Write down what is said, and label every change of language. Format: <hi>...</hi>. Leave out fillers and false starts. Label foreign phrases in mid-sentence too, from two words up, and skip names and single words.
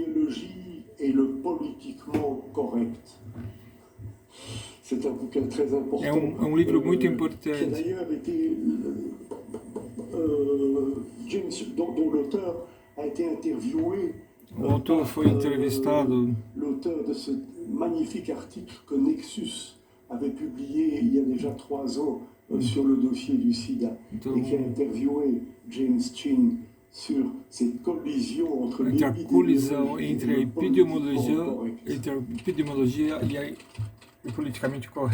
<pt>É um livro muito importante. O autor foi entrevistado.</pt> <fr>L'auteur de ce magnifique article que Nexus avait publié il y a déjà 3 ans sur le dossier du SIDA, et qui a interviewé James Chin sur cette collision entre</fr> <pt>a epidemiologia e o politicamente correto.</pt>